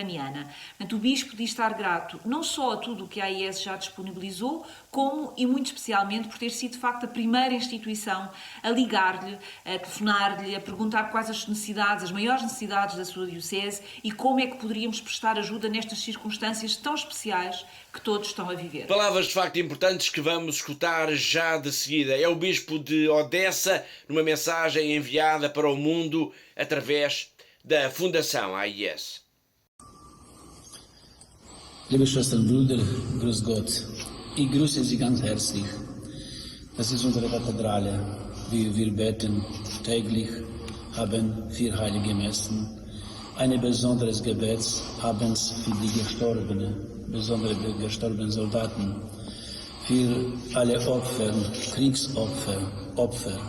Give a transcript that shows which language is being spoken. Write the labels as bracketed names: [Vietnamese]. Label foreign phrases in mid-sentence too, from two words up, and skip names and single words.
[Portuguese] Portanto, o Bispo diz estar grato não só a tudo o que a AES já disponibilizou, como e muito especialmente por ter sido de facto a primeira instituição a ligar-lhe, a telefonar-lhe, a perguntar quais as necessidades, as maiores necessidades da sua diocese e como é que poderíamos prestar ajuda nestas circunstâncias tão especiais que todos estão a viver. Palavras de facto importantes que vamos escutar já de seguida. É o Bispo de Odessa, numa mensagem enviada para o mundo através da Fundação AIS. [German] Liebe Schwestern und Brüder, grüß Gott. Ich grüße Sie ganz herzlich. Das ist unsere Kathedrale. Wir beten täglich, haben 4 heilige Messen. Ein besonderes Gebet abends für die besondere gestorbenen Soldaten, für alle Opfer, Opfer.